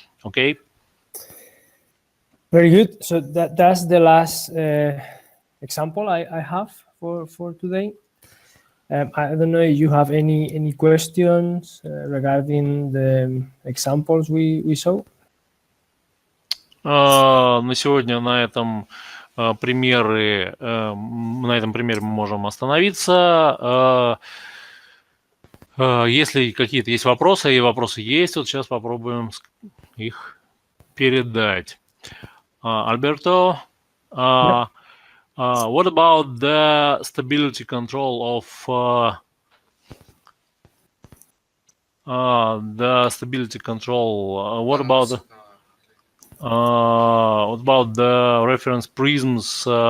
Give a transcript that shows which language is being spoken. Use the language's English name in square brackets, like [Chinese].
[English] Окей? Very good. So that's the last example I have for today. I don't know if you have any questions regarding the examples we saw. [Russian] На сегодня на этом примере мы можем остановиться. Если какие-то есть вопросы, и вопросы есть, вот сейчас попробуем их передать. [English] Alberto, what about the stability control of what about the reference prisms?